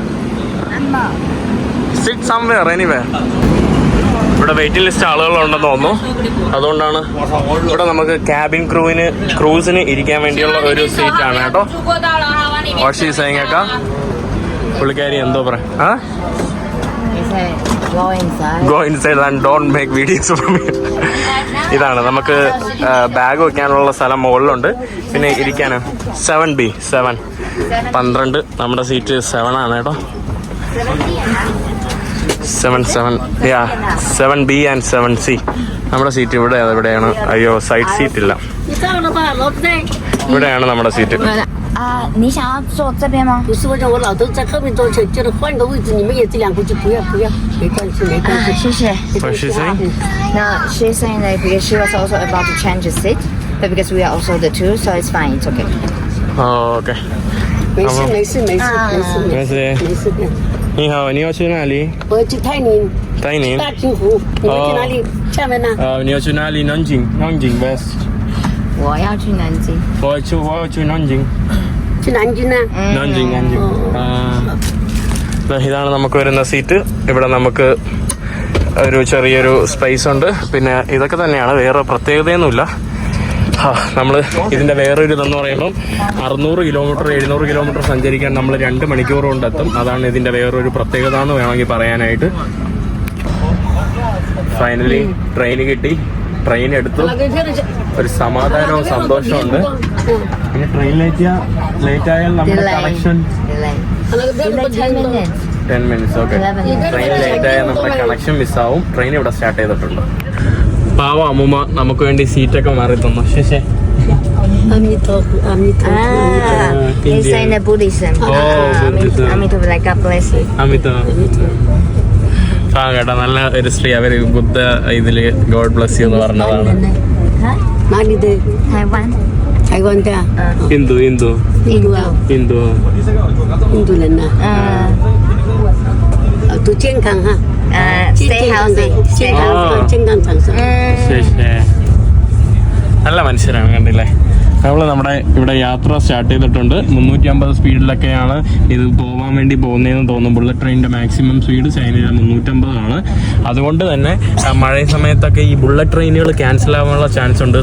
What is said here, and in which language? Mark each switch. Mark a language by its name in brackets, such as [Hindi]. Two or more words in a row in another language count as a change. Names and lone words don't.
[English] sit somewhere anyway. [Malayalam] ഇവിടെ [English] waiting list [Malayalam] ആളുകളുണ്ടെന്ന് തോന്നുന്നു. അതുകൊണ്ടാണ് ഇവിടെ നമുക്ക് [English] cabin crews [Malayalam] ഇരിക്കാൻ വേണ്ടിയുള്ള ഒരു സീറ്റാണ് കേട്ടോ. വാഷി സൈങ്ങക്ക പുള്ളിക്കാരി എന്തോ പറയാ. [English] Go inside and don't make videos from here. [Malayalam] ഇതാണ് നമുക്ക് ബാഗ് വെക്കാനുള്ള സ്ഥലം മുകളിലുണ്ട്. പിന്നെ ഇരിക്കാൻ 7B 12 നമ്മുടെ സീറ്റ് 7 ആണ് കേട്ടോ. [English] 7B and 7C [Malayalam] നമ്മുടെ സീറ്റ് ഇവിടെയാണ്. അയ്യോ [English] side seat [Malayalam] ഇല്ല. ഇവിടെയാണ് നമ്മുടെ സീറ്റ്. [Chinese] 啊，你想要坐这边吗？不是，我让我老头在后面坐车，叫他换个位置，你们也这两个就不要，没关系，没关系。谢谢。 [English] What she saying? No, she's saying that because she was also about to change the seat, but because we are also the two, so it's fine, it's okay. [Chinese] OK。没事没事没事没事没事。没事。你好，你要去哪里？我要去泰宁。泰宁。大金湖，你们去哪里？厦门呢？你要去哪里？南京，West。我要去南京。我要去南京。去南京呢？ [Malayalam] 南京。ഇതാണ് നമുക്ക് വരുന്ന സീറ്റ്. ഇവിടെ നമുക്ക് ഒരു ചെറിയൊരു സ്പേസ് ഉണ്ട്. പിന്നെ ഇതൊക്കെ തന്നെയാണ്, വേറെ പ്രത്യേകതയൊന്നുമില്ല. നമ്മൾ ഇതിൻ്റെ വേറൊരു ഇതെന്ന് പറയുമ്പം 600 കിലോമീറ്റർ 700 കിലോമീറ്റർ സഞ്ചരിക്കാൻ നമ്മൾ 2 മണിക്കൂർ കൊണ്ടെത്തും. അതാണ് ഇതിൻ്റെ വേറൊരു പ്രത്യേകത എന്ന് വേണമെങ്കിൽ പറയാനായിട്ട്. [English] finally train [Malayalam] കിട്ടി, ട്രെയിൻ എടുത്തു, ഒരു സമാധാനവും സന്തോഷമുണ്ട്. പിന്നെ [English] train late [Malayalam] ആയാൽ നമ്മുടെ കണക്ഷൻ [English] 10 minutes. [Malayalam] ഓക്കെ, [English] train late [Malayalam] ആയാൽ നമ്മുടെ കണക്ഷൻ മിസ്സാവും. ട്രെയിൻ ഇവിടെ സ്റ്റാർട്ട് ചെയ്തിട്ടുണ്ട്. പാവ അമ്മൂമ്മ നമുക്ക് വേണ്ടി സീറ്റൊക്കെ മാറി തന്നു. ശേഷേ [English] It's in the Buddhism. Amitabha, like God bless you. [Malayalam] കേട്ടോ, നല്ല ഒരു സ്ത്രീ. അവര് ബുദ്ധ ഇതില് [English] God bless you [Malayalam] എന്ന് പറഞ്ഞതാണ്. Taiwan. ഹിന്ദു [Chinese] 印度人呐。都健康哈。 [English] Stay healthy. [Chinese] 健康长寿。 [Malayalam] നല്ല മനുഷ്യരാണ്, കണ്ടില്ലേ. നമ്മൾ നമ്മുടെ ഇവിടെ യാത്ര സ്റ്റാർട്ട് ചെയ്തിട്ടുണ്ട്. 350 സ്പീഡിലൊക്കെയാണ് ഇത് പോകാൻ വേണ്ടി പോകുന്നതെന്ന് തോന്നുന്നു. [English] bullet train's maximum speed [Malayalam] ചൈനയിലെ 350 ആണ്. അതുകൊണ്ട് തന്നെ മഴ സമയത്തൊക്കെ ഈ [English] bullet trains [Malayalam] ക്യാൻസൽ ആവാനുള്ള ചാൻസ് ഉണ്ട്.